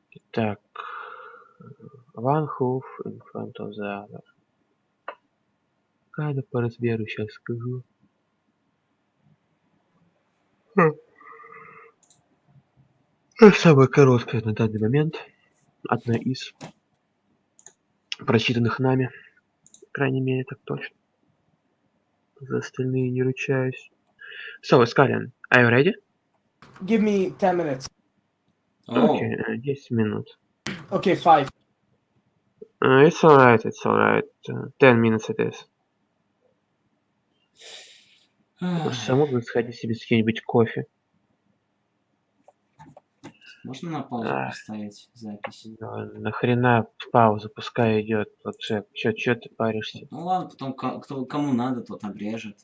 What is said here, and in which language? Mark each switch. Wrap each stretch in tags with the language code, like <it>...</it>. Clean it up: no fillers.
<ru>Так,</ru> <en>one hoof in front of the other.</en> <ru>Когда по размеру сейчас скажу. Самая короткая на данный момент. Одна из прочитанных нами. По крайней мере, так точно. За остальные не ручаюсь.</ru> <en>So, Scallion, are you ready? Give me 10 minutes.</en> <ru>Okay, 10 минут.</ru> <en>Okay, 5. It's alright, 10 minutes it is.</en> <ru>Само бы сходить себе с каким-нибудь кофе. Можно на паузу поставить запись? Да, нахрена пауза, пускай идет. Вот Джек, чё ты паришься? Ну ладно, потом кому надо, тот обрежет.</ru>